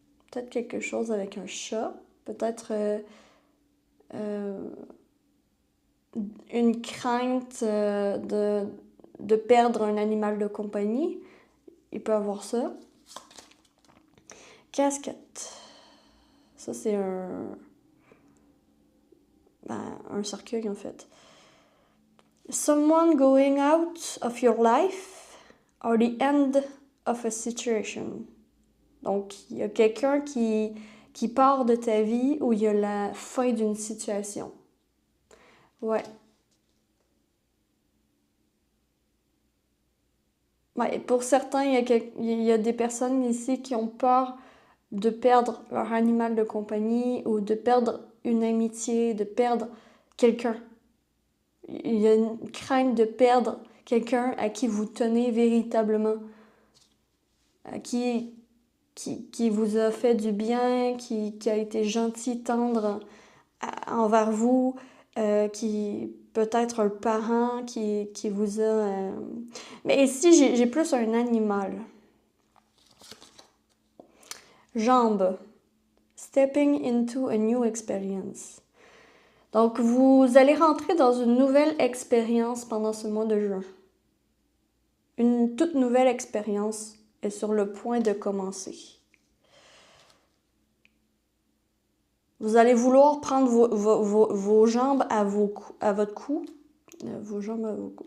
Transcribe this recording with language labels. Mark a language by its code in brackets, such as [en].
[fr] Peut-être quelque chose avec un chat. Peut-être une crainte de perdre un animal de compagnie. Il peut avoir ça. Casquette. Ça, c'est un cercueil, en fait. [en] Someone going out of your life or the end of a situation. [fr] Donc, il y a quelqu'un qui part de ta vie ou il y a la fin d'une situation. Ouais. Ouais, pour certains, il y a des personnes ici qui ont peur de perdre leur animal de compagnie ou de perdre une amitié, de perdre quelqu'un. Il y a une crainte de perdre quelqu'un à qui vous tenez véritablement, à qui vous a fait du bien, qui a été gentil, tendre envers vous, qui peut-être un parent qui vous a... Mais ici, j'ai plus un animal. Jambes. [en] Stepping into a new experience. [fr] Donc, vous allez rentrer dans une nouvelle expérience pendant ce mois de juin. Une toute nouvelle expérience est sur le point de commencer. Vous allez vouloir prendre vos jambes à votre cou. Vos jambes à vos cou.